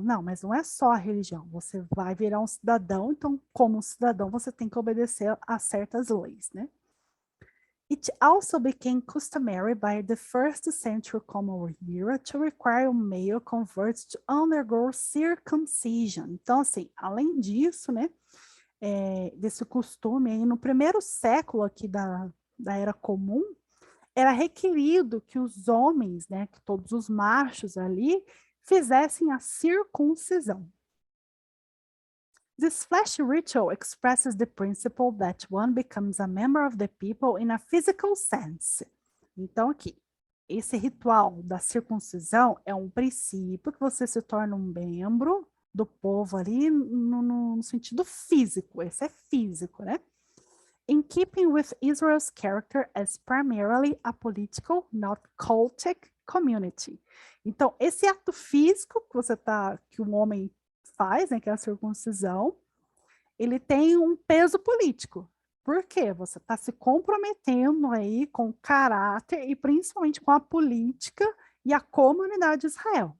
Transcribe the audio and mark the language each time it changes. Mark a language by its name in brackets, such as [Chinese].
[Portuguese] Não, mas não é só a religião. Você vai virar um cidadão, então, como cidadão, você tem que obedecer a certas leis, né? [English] It also became customary by the first century Common Era to require male converts to undergo circumcision. [Portuguese] Então, assim, além disso, né, desse costume aí, no primeiro século aqui da Era Comum, era requerido que os homens, né, que todos os machos ali, fizessem a circuncisão. [English] This flesh ritual expresses the principle that one becomes a member of the people in a physical sense. [Portuguese] Então, aqui, esse ritual da circuncisão é um princípio que você se torna um membro do povo ali no sentido físico, esse é físico, né? [English] In keeping with Israel's character as primarily a political, not cultic community. [Portuguese] Então, esse ato físico que um homem faz, né, que é a circuncisão, ele tem um peso político. Por quê? Você está se comprometendo aí com o caráter e principalmente com a política e a comunidade de Israel.